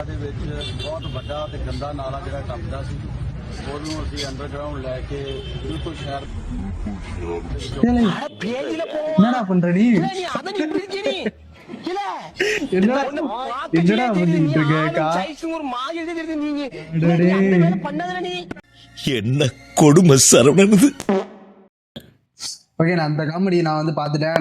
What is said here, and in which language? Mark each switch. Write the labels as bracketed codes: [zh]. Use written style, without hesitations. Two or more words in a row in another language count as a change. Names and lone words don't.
[pa] ਦੇ ਵਿੱਚ ਬਹੁਤ ਵੱਡਾ ਤੇ ਗੰਦਾ ਨਾਲਾ ਜਿਹੜਾ ਟੱਪਦਾ ਸੀ ਉਹਨੂੰ ਅਸੀਂ ਅੰਡਰਗਰਾਉਂਡ ਲੈ ਕੇ ਬਿਲਕੁਲ ਸ਼ਹਿਰ [ta] என்னடா பண்ற நீ என்னடா பண்ணிட்டு இருக்க என்ன கொடுமை சரவணனது. ஓகே, நான் அந்த காமெடி நான் வந்து பாத்துட்டேன்.